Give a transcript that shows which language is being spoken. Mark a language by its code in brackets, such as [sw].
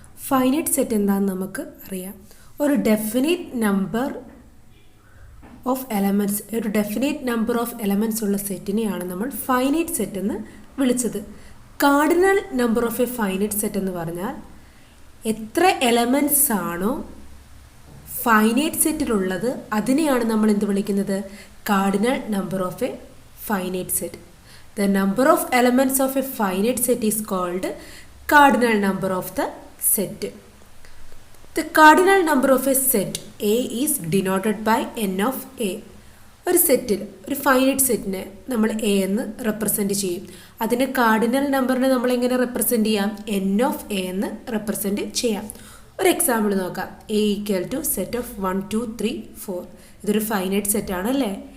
[ml] Finite set എന്താണെന്ന് നമുക്ക് അറിയാം. ഒരു ഡെഫിനിറ്റ് നമ്പർ ഓഫ് എലമെൻറ്റ്സ്, ഒരു ഡെഫിനിറ്റ് നമ്പർ ഓഫ് എലമെൻറ്റ്സ് ഉള്ള സെറ്റിനെയാണ് നമ്മൾ ഫൈനൈറ്റ് സെറ്റ് എന്ന് വിളിച്ചത്. Cardinal number of A finite set എന്ന് പറഞ്ഞാൽ എത്ര എലമെൻറ്റ്സ് ആണോ ഫൈനൈറ്റ് സെറ്റിലുള്ളത് അതിനെയാണ് നമ്മൾ എന്ത് വിളിക്കുന്നത്? [en] Cardinal number of a finite set. The number of elements of a finite set is called cardinal number of the set. The cardinal number of a set A is denoted by n of A. [ml] ഒരു സെറ്റിൽ, ഒരു finite സെറ്റിനെ നമ്മൾ A എന്ന് represent ചെയ്യും. അതിന് cardinal നമ്പറിനെ നമ്മൾ എങ്ങനെ റെപ്രസെൻറ്റ് ചെയ്യാം? എൻ ഓഫ് എ എന്ന് റെപ്രസെൻറ്റ് ചെയ്യാം. ഒരു എക്സാമ്പിൾ നോക്കാം. [en] A equal to set of 1 2 3 4. [ml] ഇതൊരു ഫൈനൈറ്റ് സെറ്റാണ് അല്ലേ?